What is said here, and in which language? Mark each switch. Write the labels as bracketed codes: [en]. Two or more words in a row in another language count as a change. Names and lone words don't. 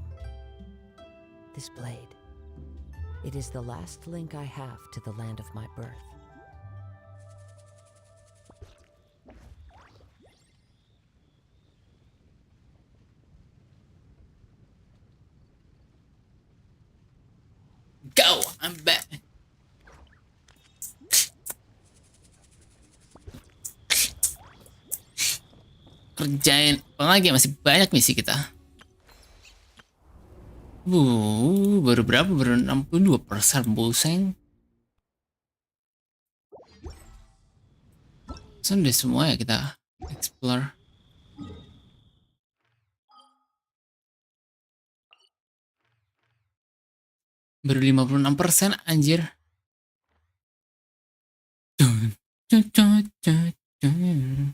[en] This blade, it is the last link I have to the land of my birth. Go, I'm back. [id] Kerjain apa lagi? Masih banyak misi kita. Baru berapa? Baru 62% buseng. Sudah semua ya kita explore. Baru 56% anjir. Dun, dun, dun, dun, dun.